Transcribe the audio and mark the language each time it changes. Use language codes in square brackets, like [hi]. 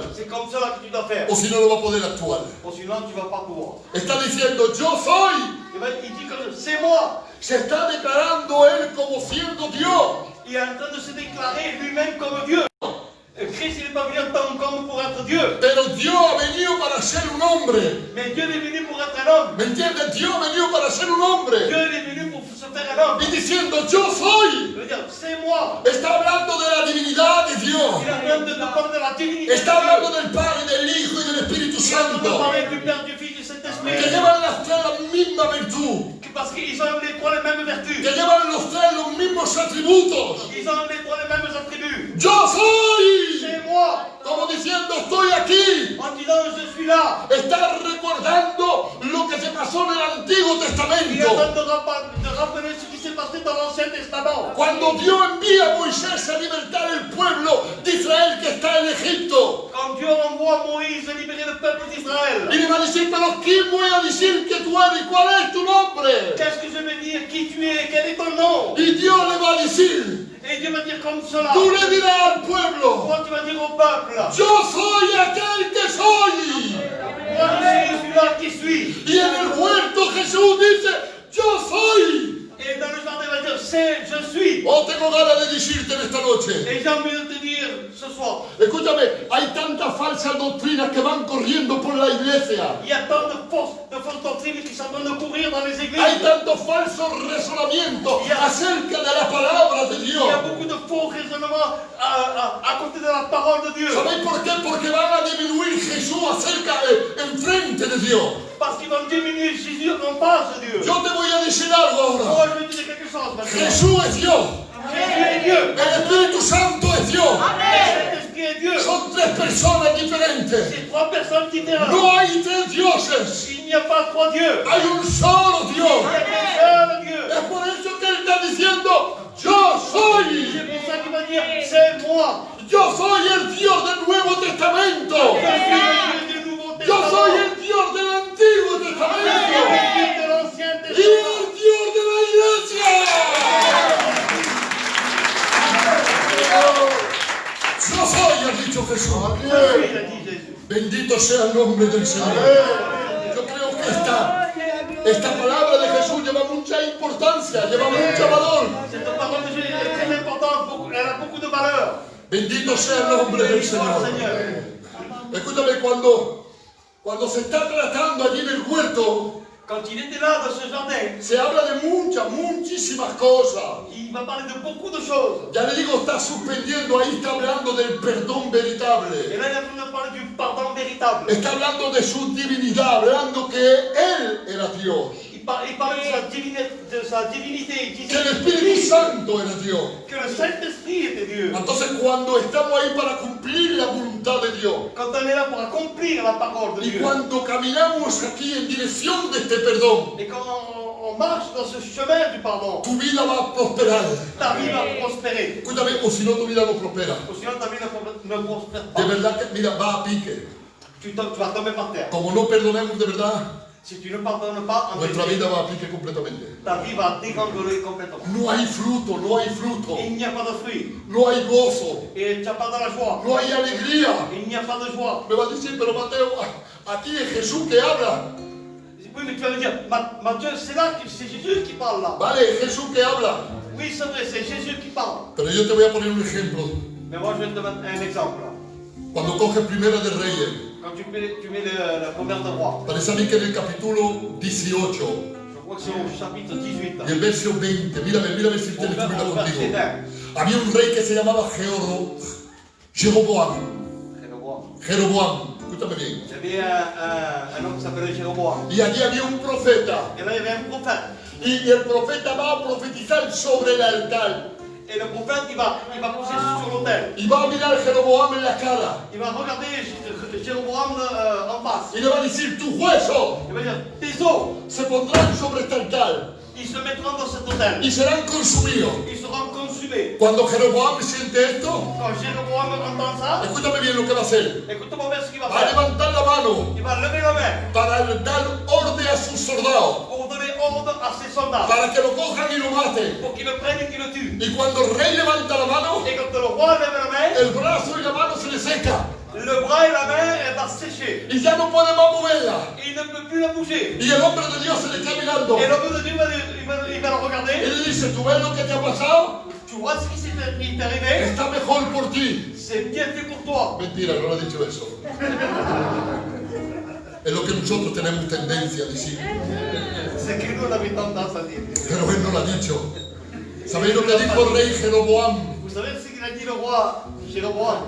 [fr] c'est comme cela que tu dois faire. [es] O si no, no va a poder actuar. [fr] Ou sinon, tu ne vas pas pouvoir. [es] Está diciendo, yo soy. [fr] Et ben, il dit comme c'est moi. [es] Se está declarando él como siendo Dios. [fr] Il est en train de se déclarer lui-même comme Dieu. Christ, il n'est pas venu en tant qu'homme pour être Dieu. [es] Pero Dios ha venido para ser un hombre. [fr] Mais Dieu est venu pour être un homme. [es] ¿Me entiendes? Dios ha venido para ser un hombre. [fr] Dieu est venu pour se faire un homme. [es] Y diciendo yo soy. [fr] veut dire c'est moi. [es] Está hablando de la divinidad de Dios. [fr] Il est en train de parler de la divinité. [es] Está hablando del Padre, del Hijo y del Espíritu [fr] Il est en train de [es] Santo. [fr] parler du Père, du Fils, du [es] Que [fr] Saint-Esprit. [es] llevan las tres la misma virtud. [fr] Parce qu'ils ont les trois les mêmes vertus. [es] Que llevan los tres los mismos atributos. [fr] Ils ont les trois les mêmes attributs. [es] Yo soy. [fr] C'est moi. [es] Como diciendo estoy aquí. [fr] En disant je suis là. [es] Está recordando lo que se pasó en el Antiguo [fr] Il est en [es] Testamento. [fr] train de rappeler ce qui s'est passé dans l'Ancien Testament. [es] Cuando Dios envía a Moisés a libertar el pueblo de Israel que está en Egipto. [fr] Quand Dieu envoie Moïse libérer le peuple d'Israël. [es] Y le va a decir, pero ¿quién voy a decir que tú eres? ¿Cuál es tu nombre? [fr] Qu'est-ce que je vais dire? Qui tu es? Quel est ton nom? [es] Y Dios le va a decir, [fr] Et Dieu va dire comme cela. [es] tú le dirás al pueblo, [fr] Toi, tu vas dire au peuple. [es] yo soy aquel que soy. [fr] Moi, je suis celui-là qui suis. [es] Y en el huerto Jesús dice, yo soy. [fr] Et dans le jardin, il va dire c'est, je suis. [es] Oh, tengo ganas de decirte en esta noche. [fr] Et j'ai envie de te dire ce soir. [es] Escúchame, hay tantas falsas doctrinas que van corriendo por la iglesia. [fr] Il y a tant de fausses doctrines qui sont en train de courir dans les églises. [es] Hay tantos falsos razonamientos acerca de la palabra de [fr] Il y [es] Dios. [fr] a beaucoup de faux raisonnements à côté de la parole de Dieu. [es] ¿Sabéis por qué? Porque van a disminuir Jesús enfrente de Dios. [fr] Parce qu'ils vont diminuer Jésus en face de Dieu. [es] Yo te voy a decir algo ahora. [fr] Moi, je vais te dire quelque chose maintenant. [es] Jesús es Dios. [fr] Jésus est Dieu. [es] El Espíritu Santo es Dios. [fr] Le Saint-Esprit est Dieu. [es] Son tres personas diferentes. [fr] C'est trois personnes différentes. [es] No hay tres dioses. [fr] Il n'y a pas trois dieux. [es] Hay un solo [fr] Il [es] Dios. [fr] y a qu'un seul Dieu. [es] Es por eso que Él está diciendo, yo soy. [fr] C'est pour ça qu'il va dire, c'est moi. [es] Yo soy el Dios del Nuevo Testamento. [fr] Je suis le Dieu du Nouveau [es] Yo soy [fr] Testament. [es] el Dios del Antiguo [fr] Je suis [es] Testamento. [fr] le Dieu de l'Ancien [es] Y el Dios de la iglesia. Yo soy, ha dicho Jesús. [fr] Je suis, il a dit Jésus. [es] Bendito sea el nombre del Señor. Yo creo que esta palabra de Jesús lleva mucha importancia, lleva mucho valor. [fr] Cette parole de Jésus est très importante, elle a beaucoup de valeur. [es] Bendito sea el nombre del Señor. Escúchame, cuando se está tratando allí en el huerto, [fr] Quand il était là dans ce jardin, [es] se habla de muchísimas cosas. [fr] il va parler de beaucoup de choses. [es] Ya le digo, está suspendiendo, ahí está hablando del perdón [fr] Et veritable. là, il est en train de parler du pardon véritable. [es] Está hablando de su divinidad, hablando que Él era Dios. [fr] Il parle de sa divinité. Il [es] Que [fr] disait [es] el Espíritu Santo era Dios. [fr] que le Saint-Esprit était Dieu. [es] Entonces cuando estamos ahí para cumplir la voluntad de Dios [fr] Quand on est là pour accomplir la parole de [es] y [fr] Dieu. [es] cuando caminamos aquí en dirección de este perdón, [fr] Et quand on marche dans ce chemin du pardon, [es] tu vida va a prosperar. [fr] ta vie va prospérer. [es] Escúchame, o si no tu vida no prospera. [fr] Ou sinon ta vie ne prospère [es] De [fr] pas. [es] verdad que, mira, va a pique. [fr] Tu vas tomber par terre. [es] Como no perdonemos de verdad, [fr] Si tu ne pardonnes pas, en [es] nuestra [fr] vérité, [es] vida va a pique completamente. [fr] ta vie va dégringoler complètement. [es] No hay fruto, no hay fruto, [fr] Il n'y a pas de fruit. [es] no hay gozo, [fr] Et tu n'as pas de la joie. [es] no hay alegría. [fr] Il n'y a pas de joie. [es] Me va a decir, pero Mateo, aquí es Jesús que habla. [fr] Oui, mais tu vas me dire, Matthieu, c'est là que c'est Jésus qui parle là. [es] Vale, es Jesús que habla. [fr] Oui, c'est vrai, c'est Jésus qui parle. [es] Pero yo te voy a poner un ejemplo. [fr] Mais moi, je vais te mettre un exemple. [es] Cuando coges Primera de Reyes, [fr] Quand tu mets le commerce de roi, [es] parece a mí que en el capítulo 18 [fr] je crois que c'est au chapitre 18. [es] y el verso 20, mírame si tienes tu Biblia [fr] Au verset 20. [es] Había un rey que se llamaba Jeroboam. Jeroboam, escúchame bien. [fr] Il y avait un homme qui s'appelait Jéroboam. [es] Y allí había un profeta. [fr] Et là, il y avait un prophète. [es] Y el profeta va a profetizar sobre el altar. [fr] Et le prophète, il va pousser sur l'autel. [es] Y va a mirar Jeroboam en la cara. [fr] Il va regarder Jéroboam en face. [es] Y le va a decir, tus huesos [fr] Il va dire, tes os, [es] se pondrán sobre este altar [fr] ils se mettront dans cet autel. [es] y serán consumidos. [fr] Ils seront consumés. [es] Cuando Jeroboam siente esto, [fr] Quand Jéroboam entend ça, [es] escúchame bien lo que va a hacer. [fr] écoute-moi bien ce qu'il va [es] Va a [fr] faire. [es] levantar la mano [fr] Il va lever la main [es] para dar orden a sus soldados, [fr] pour donner ordre à ses soldats. [es] para que lo cojan y lo maten. [fr] Pour qu'ils le prennent et qu'ils le tuent. [es] Y cuando el rey levanta la mano, [fr] Et quand le roi lève la main, [es] el brazo y la mano se le seca [fr] le bras et la main, elle va sécher. [es] y ya no puede más moverla. [fr] Et il ne peut plus la bouger. [es] Y el hombre de Dios se le está mirando [fr] Et l'homme de Dieu il va le [es] y [fr] regarder. [es] le dice, ¿tú ves lo que te ha pasado? [fr] Tu vois ce qui t'est arrivé? [es] Está mejor por ti. [fr] C'est bien fait pour toi. [es] Mentira, no le ha dicho eso. Es lo que nosotros tenemos tendencia a decir. [fr] C'est que nous, on avait tendance à dire. [es] Pero él no lo ha dicho. ¿Sabéis lo que dijo el rey Jeroboam? [fr] Vous savez ce qu'il a dit le roi Jéroboam?